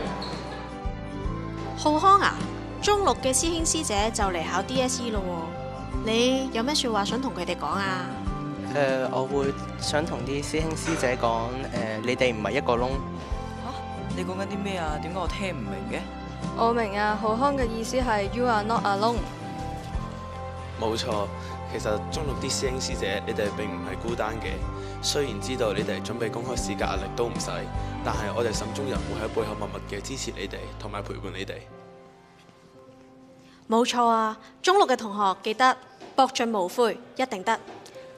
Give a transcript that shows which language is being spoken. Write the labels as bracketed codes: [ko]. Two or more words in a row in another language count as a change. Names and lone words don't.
[yue] 浩康啊！中六嘅師兄師姐就嚟考 DSE 咯喎，你有咩説話想同佢哋講啊？我會想同啲師兄師姐講，你哋唔係一個窿。嚇？你講緊啲咩啊？點解我聽唔明嘅？我明啊，浩康嘅意思係 [en] You are not alone。 [yue] 冇錯，其實中六啲師兄師姐，你哋並唔係孤單嘅。雖然知道你哋準備公開試嘅壓力都唔細，但係我哋沈中人會喺背後默默嘅支持你哋，同埋陪伴你哋。冇錯啊！中六嘅同學記得博盡無悔，一定得。